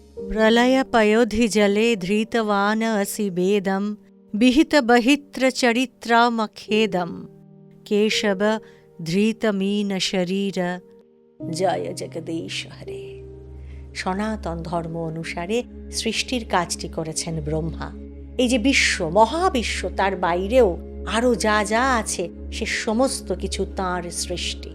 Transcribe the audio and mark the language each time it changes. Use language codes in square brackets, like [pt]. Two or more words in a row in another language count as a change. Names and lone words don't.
[sa] प्रलयपयोधि जले धृतवान असि वेदं विहित बहित्र चरित्रमखेदं केशव ধৃতমীন শরীর জয় জগদীশ হরে। [bn] সনাতন ধর্ম অনুসারে সৃষ্টির কাজটি করেছেন ব্রহ্মা। এই যে বিশ্ব, মহাবিশ্ব, তার বাইরেও আরও যা যা আছে সে সমস্ত কিছু তাঁর সৃষ্টি।